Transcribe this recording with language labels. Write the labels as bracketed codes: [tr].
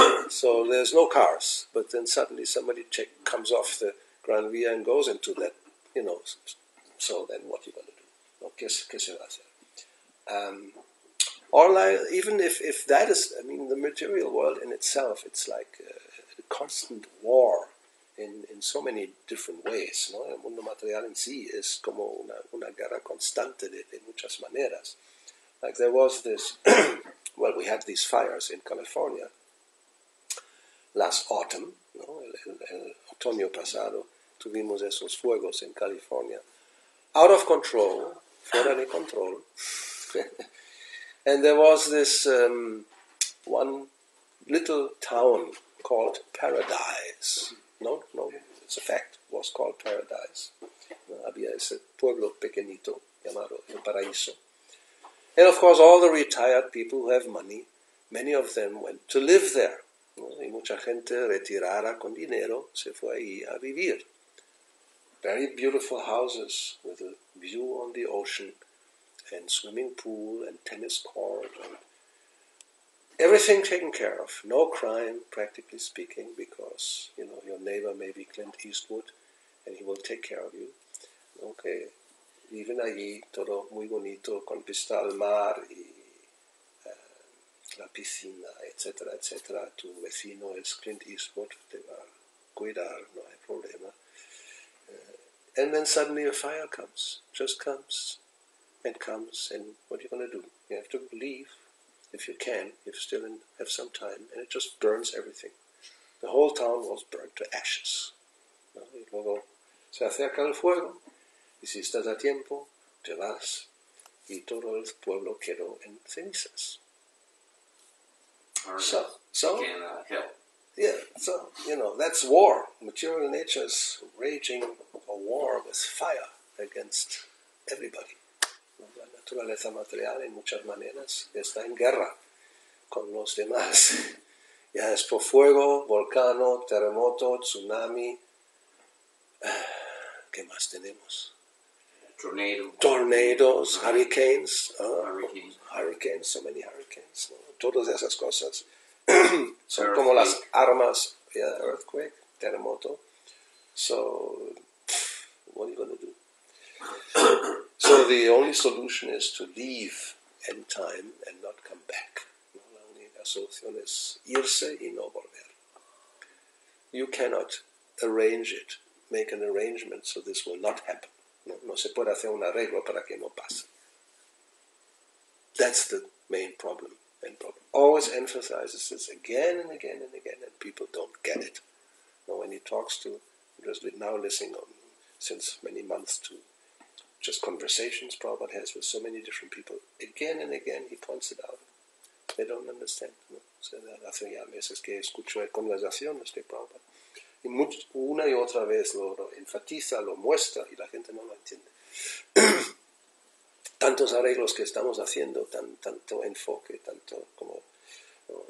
[en] So there's no cars, but then suddenly somebody comes off the Gran Via and goes into that, so then what are you going to do? [es] No, ¿qué se va a hacer? [en] Or like, even if that is, the material world in itself, it's like a constant war in so many different ways, ¿no? [es] El mundo material en sí es como una guerra constante de muchas maneras. [en] Like there was this, well, we had these fires in California last autumn, ¿no? [es] El otoño pasado tuvimos esos fuegos en California. [en] Out of control, [es] fuera de control. [en] And there was this one little town called Paradise. No, it's a fact. It was called Paradise. [es] Había ese pueblo pequeñito llamado El Paraíso. [en] And of course, all the retired people who have money, many of them went to live there. [es] Y mucha gente retirada con dinero se fue ahí a vivir. [en] Very beautiful houses with a view on the ocean and swimming pool and tennis court and everything taken care of. No crime, practically speaking, because your neighbor may be Clint Eastwood and he will take care of you. [es] Okay, viven allí, todo muy bonito, con vista al mar y la piscina, etcétera, etcétera. Tu vecino es Clint Eastwood, te va a cuidar, no hay problema. [en] And then suddenly a fire comes, just comes, and what are you going to do? You have to leave, if you can, if you still have some time, and it just burns everything. The whole town was burnt to ashes. [es] ¿No? Y luego se acerca el fuego, y si estás a tiempo, te vas, y todo el pueblo quedó en cenizas. [en] So help. Yeah, so, that's war. Material nature is raging a war with fire against everybody. [es] La naturaleza material en muchas maneras está en guerra con los demás. Ya es por fuego, volcán, terremoto, tsunami. ¿Qué más tenemos? [en] Tornadoes, hurricanes. Hurricanes, so many hurricanes. [es] ¿No? Todas esas cosas son como las armas. [en] Yeah, earthquake, terremoto. So, what are you going to do? So the only solution is to leave in time and not come back. [es] La única solución es irse y no volver. [en] You cannot arrange it, make an arrangement so this will not happen. [es] No se puede hacer un arreglo para que no pase. [en] That's the main problem. Always emphasizes this again and again and again, and people don't get it. When he talks to, just now listening on since many months to just conversations Prabhupada has with so many different people, again and again he points it out. They don't understand. ¿No? [es] Hace ya meses que escucho conversaciones de Prabhupada. Y una y otra vez lo enfatiza, lo muestra, y la gente no lo entiende. Tantos arreglos que estamos haciendo, tanto enfoque, tanto como... ¿no?